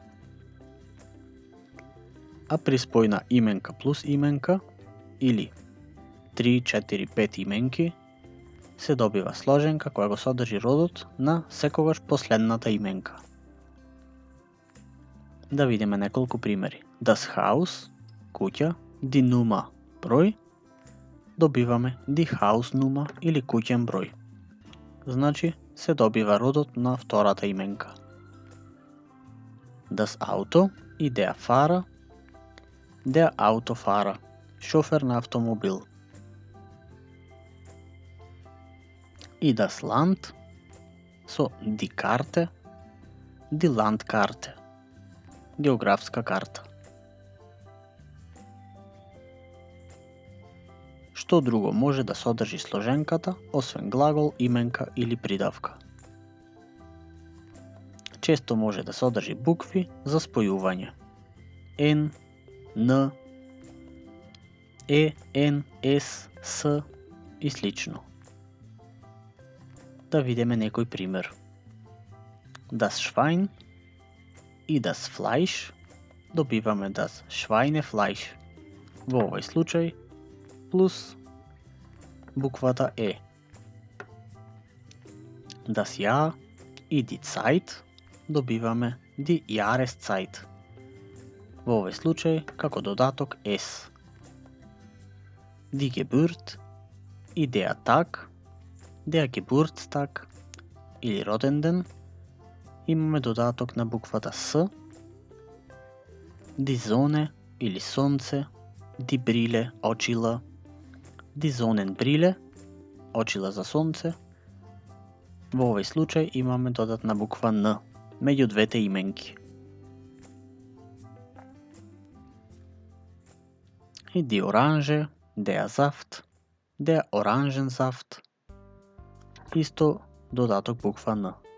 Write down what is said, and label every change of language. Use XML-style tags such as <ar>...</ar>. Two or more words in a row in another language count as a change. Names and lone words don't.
<mk>А при спој на именка плюс именка или 3, 4, 5 именки се добива сложенка која го содржи родот на секогаш последната именка. Да видиме неколку примери.</mk> <de>Das Haus, куќа, die Nummer,</de> <mk>број, добиваме</mk> <de>die Hausnummer</de> <mk>или куќен број. Значи се добива родот на втората именка.</mk> <de>Das Auto и der Fahrer, der Autofahrer,</de> <mk>шофер на автомобил.</mk> <de>И das Land со die Karte, die Landkarte,</de> <mk>географска карта. Што друго може да содржи сложенката, освен глагол, именка или придавка? Често може да содржи букви за спојување. N, N, E, N, S, S и слично. Да видиме некој пример.</mk> <de>Das Schwein и das Fleisch добиваме das Schweinefleisch.</de> <mk>Во овој случај плюс буквата E.</mk> <de>Das Jahr и die Zeit добиваме die Jahreszeit.</de> <mk>Во овој случај како додаток S.</mk> <de>Die Geburt</de> <mk>и</mk> <de>der Tag, der Geburtstag</de> <mk>или роден ден, имаме додаток на буквата С.</mk> <de>Die Sonne</de> <mk>или сонце,</mk> <de>die Brille, очила, die Sonnenbrille,</de> <mk>очила за сонце. Во овој случај имаме додатна буква Н меѓу двете именки.</mk> <de>И die Orange, der Saft, der Orangensaft,</de> <mk>исто додаток буква Н.</mk>